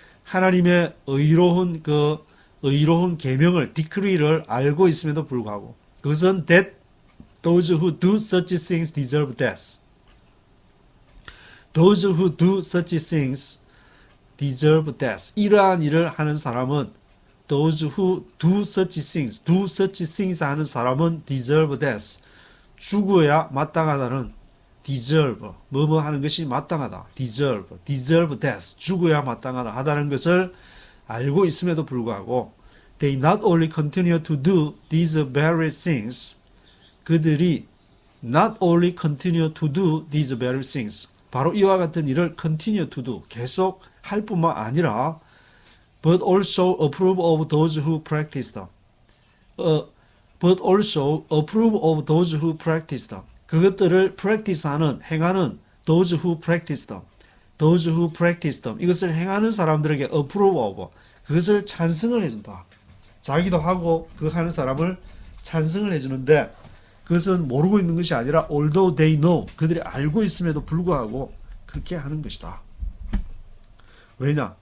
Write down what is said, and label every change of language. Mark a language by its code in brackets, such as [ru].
[ko] 하나님의 의로운 계명을, decree를 알고 있음에도 불구하고, 그것은 [en] that those who do such things deserve death. Those who do such things deserve death. [ko] 이러한 일을 하는 사람은, [en] those who do such things [ko] 하는 사람은 [en] deserve death. [ko] 죽어야 마땅하다는 deserve, 뭐뭐 하는 것이 마땅하다. [en] deserve death, [ko] 죽어야 마땅하다 하다는 것을 알고 있음에도 불구하고 [en] they not only continue to do these very things, [ko] 그들이 [en] not only continue to do these very things, [ko] 바로 이와 같은 일을 [en] continue to do, [ko] 계속 할 뿐만 아니라 [en] but also approve of those who practice them. But also approve of those who practice them. [ko] 그것들을 practice하는, 행하는 [en] those who practice them. those who practice them. [ko] 이것을 행하는 사람들에게 approve of, 그것을 찬성을 해준다. 자기도 하고 그 하는 사람을 찬성을 해주는데 그것은 모르고 있는 것이 아니라 [en] although they know, [ko] 그들이 알고 있음에도 불구하고 그렇게 하는 것이다. 왜냐?